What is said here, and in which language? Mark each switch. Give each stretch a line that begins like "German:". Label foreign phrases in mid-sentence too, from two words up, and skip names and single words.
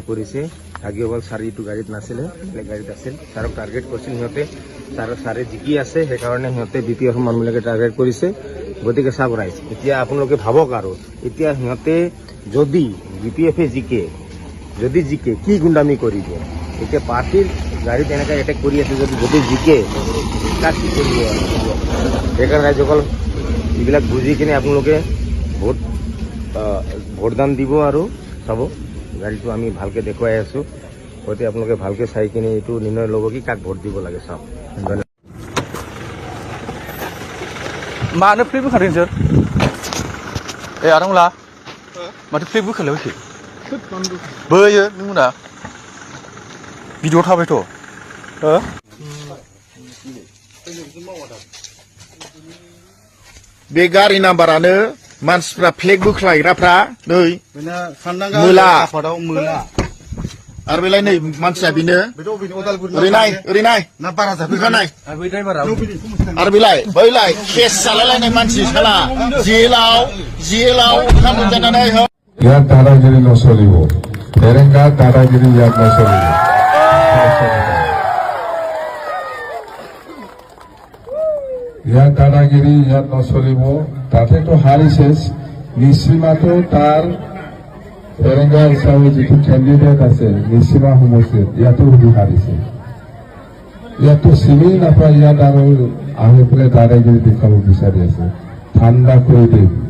Assamese: কৰিছে ভাগ্যৱান ছাৰ এইটো গাড়ীত নাছিলে বেলেগ গাড়ীত আছিল ছাৰক টাৰ্গেট কৰিছিল সিহঁতে ছাৰে জিকি আছে সেইকাৰণে সিহঁতে বিপিএফৰ মানুহবিলাকে টাৰ্গেট কৰিছে গতিকে চাওক ৰাইজ এতিয়া আপোনালোকে ভাবক আৰু এতিয়া সিহঁতে যদি বিপিএফে জিকে কি গুণ্ডামি কৰিব এতিয়া পাৰ্টিৰ গাড়ীত এনেকৈ এটেক কৰি আছে যদি জিকে তাক কি কৰিব সেইকাৰণে ৰাইজসকল এইবিলাক বুজি কিনে আপোনালোকে ভোটদান দিব আৰু চাব গাড়ীটো আমি ভালকৈ দেখুৱাই আছোঁ গতিকে আপোনালোকে ভালকৈ চাই কিনে এইটো নিৰ্ণয় ল'ব কি কাক ভোট দিব লাগে চাওক
Bodo: मानो फ्लिप बोखादों नोंसोर आदामुला माथो फ्लिप बोखालाय फैखो बोयो नोंमोना भिडिअ थाबायथ' बे गारि नाम्बारानो मानसिफ्रा फ्लेग बोख्लायग्राफ्रा नै मोला आरो बेलाय नै मानसिया बेनो ओरै नाय आरो बैलाय केस जालायलायनाय मानसि साला जेलाव ओंखाम मोनजानानै
Assamese: ইয়াত দাদাগিরি নচলিব ফেৰেংগা দাদাগিৰি ইয়াত নচলিব ইয়াত দাদাগিৰি ইয়াত নচলিব তাতেতো হাৰিছে নিশ্চিমাটো তাৰ ফেৰেংগা হিচাপে যিটো কেণ্ডিডেট আছে নিশ্চিমা সমষ্টিত ইয়াতো সুধি হাৰিছে ইয়াতো চিনি নাপায় ইয়াত আৰু আহি পেলাই দাদাগিৰি দেখাব বিচাৰি আছে ঠাণ্ডা কৰি দিম